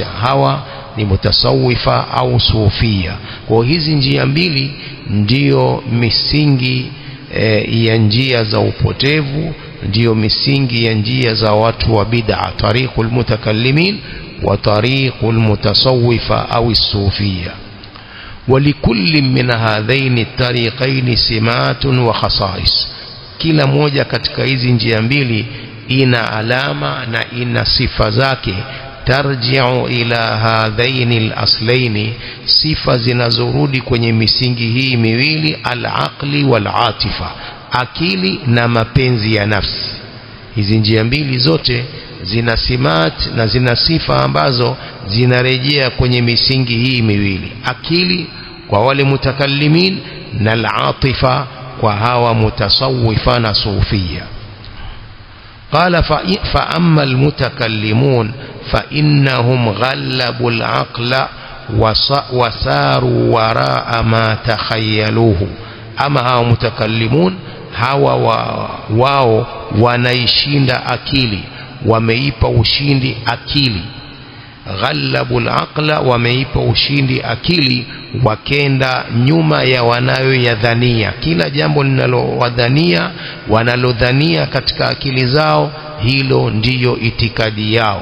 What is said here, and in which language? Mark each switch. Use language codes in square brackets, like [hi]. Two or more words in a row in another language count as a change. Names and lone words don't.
[sw] hawa ni mutasawwifa au sufia. Kwa hizi njia mbili ndiyo misingi ya njia za upotevu, ndiyo misingi ya njia za watu wa bid'a, [ar] طريق المتكلمين وطريق المتصوفة [sw] au sufia. [ar] ولكل من هذين الطريقين سمات وخصائص, [sw] kila moja katika hizi njia mbili ina alama na ina sifa zake. [ar] ترجع إلى هذين الأصلين, [sw] sifa zinazorudi kwenye misingi hii miwili, [ar] العقل والعاطفة, [sw] akili na mapenzi ya nafsi. Hizi njia mbili zote zina simat na zina sifa ambazo zinarejea kwenye misingi hii miwili: akili kwa wale mutakallimin na al-atifa kwa hawa mutasawwifa na sufia. [ar] قال فأما المتكلمون فإنهم غلبوا العقل وساروا وراء ما تخيلوه. أما هاو متكلمون [sw] wao wanaishinda akili, wameipa ushindi akili. [ar] غلبوا العقل, [sw] wameipa ushindi akili, wakenda nyuma ya wanayoyadhania. Kila jambo linalowadhania, wanalodhania katika akili zao, hilo ndiyo itikadi yao.